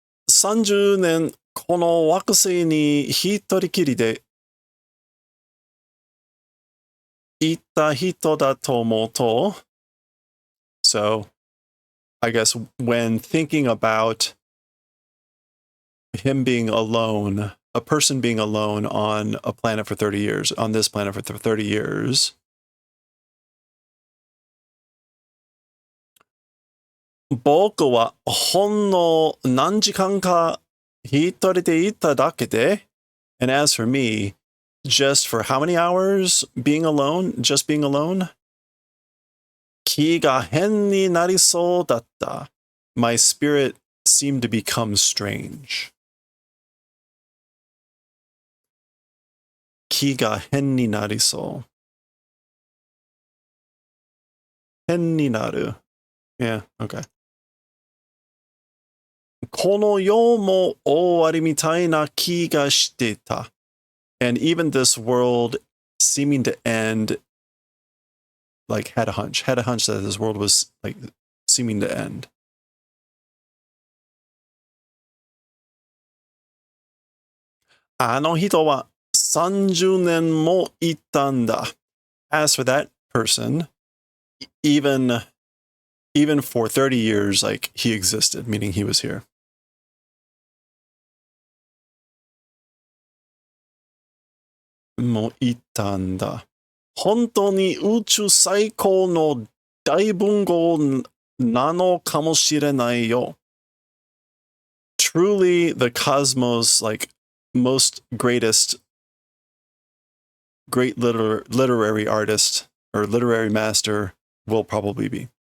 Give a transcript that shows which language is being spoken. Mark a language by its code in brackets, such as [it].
[ja] 30年この惑星に一人きりでいた人だと思うと. [en] So, I guess when thinking about him being alone, a person being alone on a planet for 30 years, on this planet for 30 years, [ja] 僕はほんの何時間か一人でいただけで, [en] and as for me, just for how many hours being alone, just being alone, [ja] 気が変になりそうだった. [en] My spirit seemed to become strange. [ja] 気が変になりそう. 変になる. [en] Yeah, okay. [ja] この世も終わりみたいな気がしてた. [en] And even this world seeming to end, like had a hunch that this world was like seeming to end. [ja] あの人は30年もいたんだ. [en] As for that person, even for 30 years, like he existed, meaning he was here. [ja] もういたんだ. 本当に宇宙最高の大文豪なのかもしれないよ. [en] Truly the cosmos, like most great literary artist or literary master will probably be.